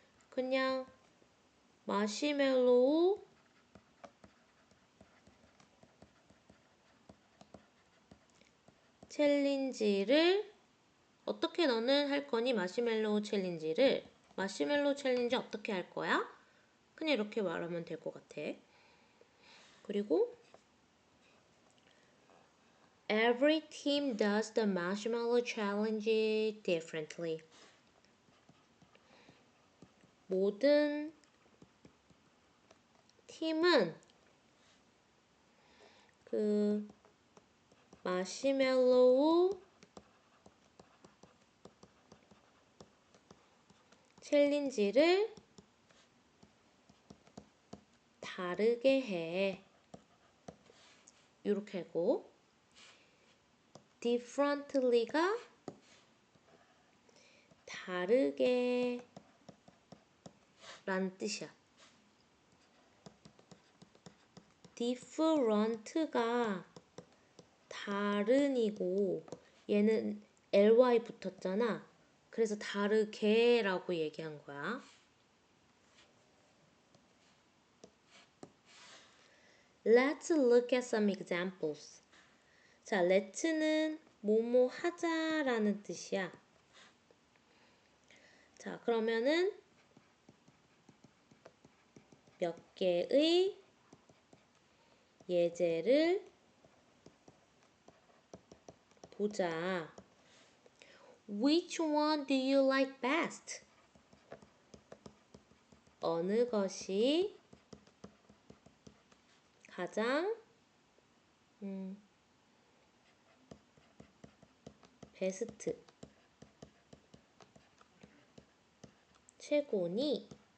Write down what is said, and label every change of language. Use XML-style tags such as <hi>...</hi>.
<ko>그냥 마시멜로우 챌린지를 어떻게 너는 할 거니? 마시멜로우 챌린지를 마시멜로우 챌린지 어떻게 할 거야? 그냥 이렇게 말하면 될 것 같아. 그리고</ko> <en>Every team does the marshmallow challenge differently.</en> <ko>모든 팀은 그 마시멜로우 챌린지를 다르게 해. 이렇게 하고 differently가 다르게 란 뜻이야. different가 다른이고 얘는 ly 붙었잖아. 그래서 다르게라고 얘기한 거야.</ko> <en>Let's look at some examples.</en> <ko>자, let's는 뭐뭐 하자라는 뜻이야. 자, 그러면은 몇 개의 예제를 보자.</ko> <en>Which one do you like best?</en> <ko>어느 것이 가장 베스트 최고니?</ko>